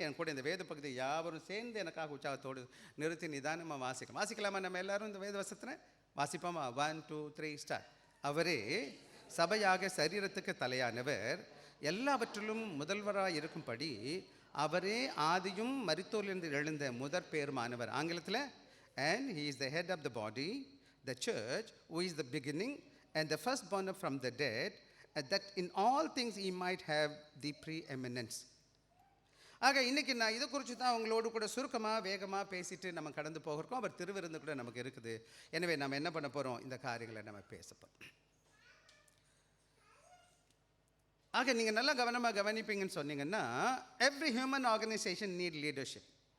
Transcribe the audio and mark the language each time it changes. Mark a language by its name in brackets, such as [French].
[Tamil] என் கூட இந்த வேத பகுதியை யாவரும் சேர்ந்து எனக்காக உற்சாகத்தோடு நிறுத்தி நிதானமாக வாசிக்கலாமா? நம்ம எல்லோரும் இந்த வேத வசனத்தை வாசிப்போமா? 1 2 3 ஸ்டார்ட். அவரே சபையாக சரீரத்துக்கு தலையானவர், எல்லாவற்றிலும் முதல்வராக இருக்கும்படி அவரே ஆதியும் மரித்தோரிலிருந்து எழுந்த முதற் பேருமானவர். [English] ஆங்கிலத்தில், and he is the head of the body, the church, who is the beginning and the firstborn from the dead, that in all things he might have the preeminence. [Tamil] ஆக இன்றைக்கி நான் இதை குறித்து தான் அவங்களோடு கூட சுருக்கமாக வேகமாக பேசிட்டு நம்ம கடந்து போகிறோம். அவர் திருவிருந்து கூட நமக்கு இருக்குது. எனவே நம்ம என்ன பண்ண போகிறோம், இந்த காரியங்களை நம்ம பேச போகிறோம். ஆக நீங்கள் நல்லா கவனமாக கவனிப்பீங்கன்னு சொன்னீங்கன்னா, [English] Every human organisation need leadership.